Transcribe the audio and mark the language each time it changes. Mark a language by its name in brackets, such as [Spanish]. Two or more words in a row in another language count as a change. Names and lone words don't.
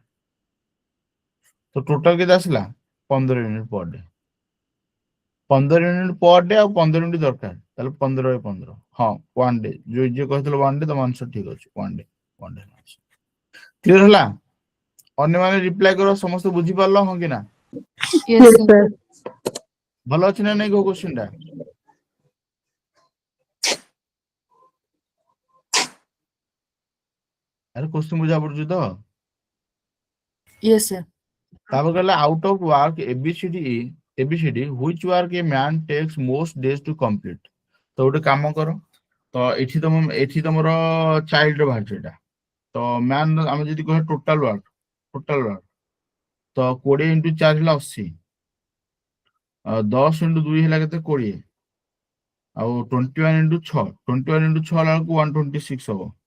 [Odia] ତ ଟୋଟାଲ କେତେ ଆସିଲା, 15 [English] unit per day. [Odia] 15 [English] unit per day [Odia] ଆଉ 15 ୟୁନିଟ୍ ଦରକାର, ତାହେଲେ 15/15। ହଁ 1 ଡେ, ଯିଏ କହିଥିଲେ 1 ଡେ, ତମ ଆନ୍ସର ଠିକ ଅଛି, 1 ଡେ। କ୍ଲିୟର ହେଲା? ଅନ୍ୟମାନେ ରିପ୍ଲାଏ କର, ସମସ୍ତେ ବୁଝିପାରିଲ, ହଁ କି ନା? [English] Yes, Yes, sir. sir. [Odia] ଭଲ ଅଛି ନା ନାଇଁ କ୍ୱେଶ୍ଚିନ୍ ଟା? ଆରେ କ୍ୱେଶ୍ଚିନ୍ ବୁଝା ପଡୁଛି ତ? [English] Yes, sir. [Odia] ତାପରେ କହିଲା [English] out of work ABCD which work a man takes most days to complete? [Odia] ତ ଗୋଟେ କାମ କର, ତ ଏଠି ତମର ଚାଇଲ୍ଡ ବାହାରିଛି ଏଇଟା। ତ ମ୍ୟାନ୍ ଆମେ ଯଦି କହିବା [English] total work [Odia] ତ 20 × 4 ହେଲା 80, 10 × 2 ହେଲା କେତେ, 20, ଆଉ 21 × 6 ହେଲା ବେଳକୁ 126 ହବ।